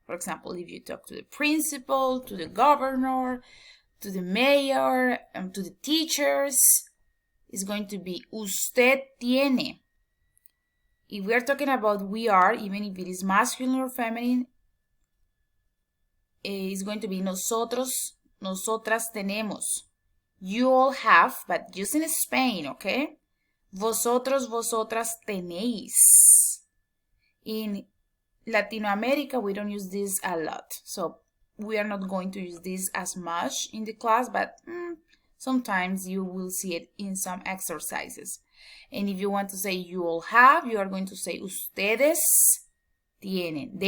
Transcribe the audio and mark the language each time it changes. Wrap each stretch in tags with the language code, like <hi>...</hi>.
<en>For example, if you talk to the principal, to the governor, to the mayor, and to the teachers, it's going to be usted tiene. If we are talking about we are, even if it is masculine or feminine, it's going to be nosotros, nosotras tenemos. You all have, but just in Spain, okay?</en> <es>Vosotros, vosotras tenéis.</es> <en>In Latinoamerica, we don't use this a lot. So we are not going to use this as much in the class, but sometimes you will see it in some exercises. And if you want to say you all have, you are going to say ustedes tienen.</en>